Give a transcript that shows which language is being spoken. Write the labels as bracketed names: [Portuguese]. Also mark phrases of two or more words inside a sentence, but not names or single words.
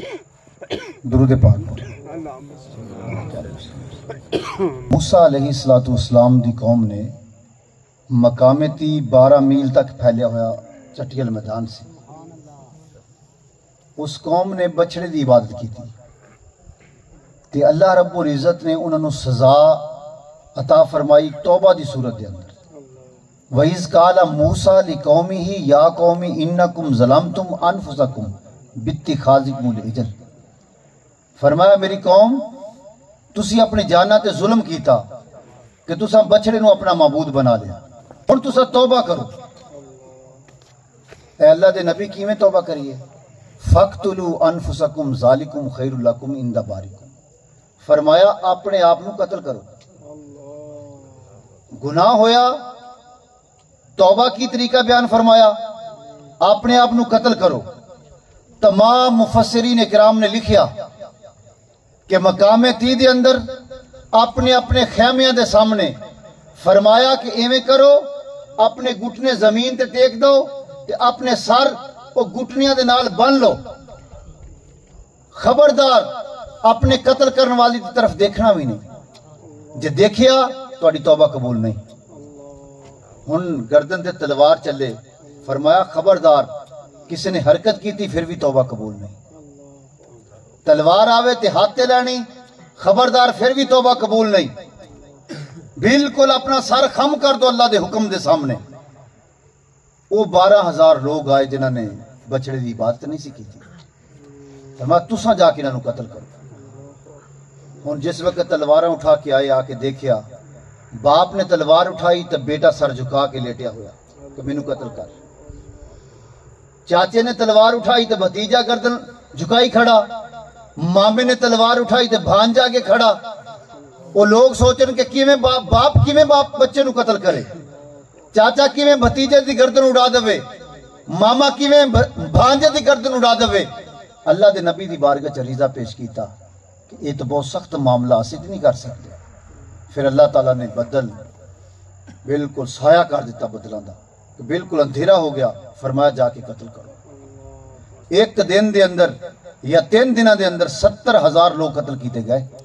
[Punjabi] درود پاک موسیٰ علیہ السلام دی قوم نے مقام تی 12 میل تک پھیلیا ہوا چٹیل میدان سے اس قوم نے بچڑے دی عبادت کی تھی تے اللہ رب العزت نے انہوں نے سزا عطا فرمائی توبہ دی صورت دے اندر. [Arabic] وَإِذْ قَالَ مُوسَىٰ لِقَوْمِهِ يَا قَوْمِ إِنَّكُمْ ظَلَمْتُمْ أَنفُسَكُمْ بِاتِّخَاذِكُمُ الْعِجْلَ. [Punjabi] فرمایا میری قوم تسی اپنے جانا تے ظلم کیتا کہ تساں بچڑے نو اپنا معبود بنا لیا. اور تساں توبہ کرو. اے اللہ دے نبی کیویں توبہ کریے؟ [Arabic] فَقْتُلُوا أَنفُسَكُمْ ذَلِكُمْ خَيْرٌ لَكُمْ عِندَ بَارِكُمْ. [Punjabi] فرمایا اپنے آپ نو قتل کرو. گناہ ہویا توبہ کی طریقہ بیان فرمایا اپنے آپ نو قتل کرو. تمام مفسرین اکرام نے لکھیا کہ مقام تی دے اندر اپنے اپنے خیمیاں دے سامنے فرمایا کہ ایویں کرو اپنے گھٹنے زمین تے ٹیک دو تے اپنے سر وہ گھٹنیاں دے نال بن لو. خبردار اپنے قتل کرنے والی دی طرف دیکھنا بھی نہیں. جے دیکھیا تہاڈی توبہ قبول نہیں. ہن گردن تے تلوار چلے فرمایا خبردار کسی نے حرکت کی تھی پھر بھی توبہ قبول نہیں. تلوار آوے تے ہاتھ تے لانی خبردار پھر بھی توبہ قبول نہیں. بالکل اپنا سر خم کر دو اللہ دے حکم دے سامنے. وہ 12,000 لوگ آئے جنہوں نے بچڑے دی عبادت نہیں سی کی تھی. فرمایا تساں جا کے انہوں قتل کرو. ہن جس وقت تلواراں اٹھا کے آئے آ کے دیکھیا باپ نے تلوار اٹھائی تو بیٹا سر جھکا کے لیٹیا ہوا کہ مینوں قتل کر. چاچے نے تلوار اٹھائی تو بھتیجا گردن جھکائی کھڑا. مامے نے تلوار اٹھائی تو بھانجا کے کھڑا. وہ لوگ سوچن کہ کیویں باپ کیویں باپ بچے نو قتل کرے. چاچا کیویں بھتیجے دی گردن اڑا دے. ماما کیویں بھانجے دی گردن اڑا دے. اللہ دے نبی دی بارگاہ چ عریضہ پیش کیتا کہ [Urdu] یہ تو بہت سخت معاملہ [Punjabi] اسی نہیں کر سکتے. پھر اللہ تعالیٰ نے بدل بالکل سایہ کر دیتا بدلاں دا کہ بالکل اندھیرا ہو گیا. فرمایا جا کے قتل کرو. ایک دن دے اندر یا 3 دنوں دے اندر 70,000 لوگ قتل کیتے گئے.